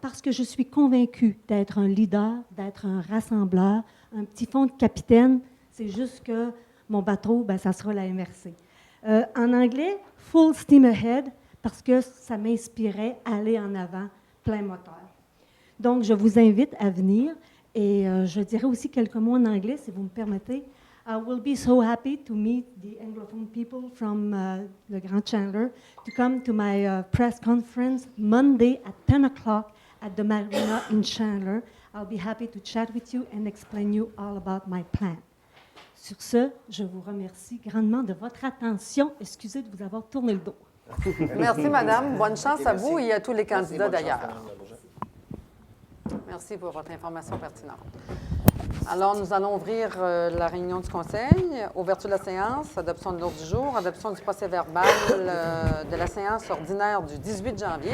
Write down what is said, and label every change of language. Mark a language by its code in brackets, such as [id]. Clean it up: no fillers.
[fr] Parce que je suis convaincue d'être un leader, d'être un rassembleur, un petit fond de capitaine, c'est juste que mon bateau, ça sera la MRC. En anglais, « [en] full steam ahead [fr] », parce que ça m'inspirait à aller en avant, plein moteur. Donc, je vous invite à venir et je dirai aussi quelques mots en anglais, si vous me permettez. [en] I will be so happy to meet the Anglophone people from the Grand Chandler to come to my press conference Monday at 10 o'clock at the Marina in Chandler. I'll be happy to chat with you and explain you all about my plan. [fr] Sur ce, je vous remercie grandement de votre attention. Excusez de vous avoir tourné le dos. Merci, madame. Bonne chance à vous et à tous les candidats d'ailleurs. Merci pour votre information pertinente. Alors, nous allons ouvrir la réunion du Conseil. Ouverture de la séance, adoption de l'ordre du jour, adoption du procès-verbal de la séance ordinaire du 18 janvier.